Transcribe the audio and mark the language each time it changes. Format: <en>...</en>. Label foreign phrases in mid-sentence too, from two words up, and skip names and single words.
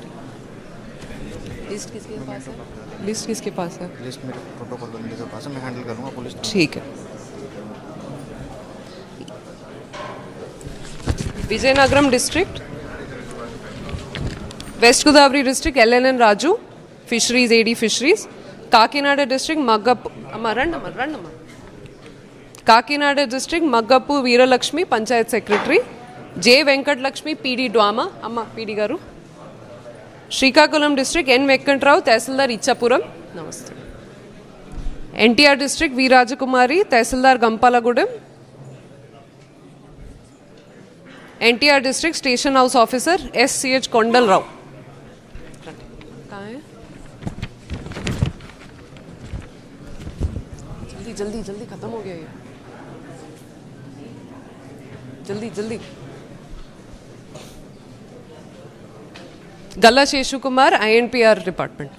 <hi>लिस्ट किसके पास है? लिस्ट किसके पास है? लिस्ट मेरे प्रोटोकॉल बंदे के पास है, मैं हैंडल करूँगा पुलिस.</hi> <en>ठीक है. Vizianagaram District West Godavari District LNN Raju Fisheries AD Fisheries. Kakinada District Maggappu Kakinada District Maggappu Veeralakshmi Panchayat Secretary.</en> <te>J వెంకటలక్ష్మి PD డ్వామా అమ్మ PD గారు. శ్రీకాకుళం డిస్ట్రిక్ట్ N వెంకట్రావు తహసీల్దార్ ఇచ్చాపురం. నమస్తే. NTR డిస్ట్రిక్ట్ వి రాజకుమారి తహసీల్దార్ గంపాలగూడెం.</te> <en>NTR District Station House Officer SCH Kondal Rao.</en> <hi>कहाँ है? जल्दी जल्दी जल्दी खत्म हो गया ये. जल्दी जल्दी. गल्ला शेषु कुमार INPR डिपार्टमेंट.</hi>